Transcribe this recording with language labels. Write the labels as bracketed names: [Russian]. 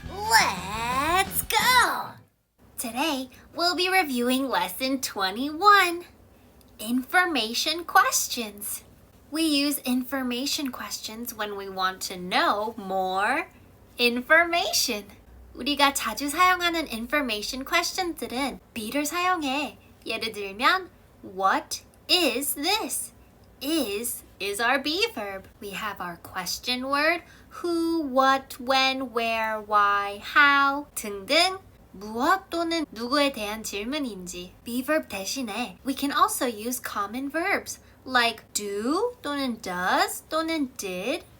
[English] Let's go! Today, we'll be reviewing Lesson 21, Information Questions. We use information questions when we want to know more information. [Korean] 우리가 자주 사용하는 information question들은 be를 사용해. 예를 들면, [English] what is this? Is our be verb. We have our question word, who, what, when, where, why, how [Korean] 등등 무엇 또는 누구에 대한 질문인지 be verb 대신에 [English] we can also use common verbs like do [Korean] 또는 [English] does 또는 did.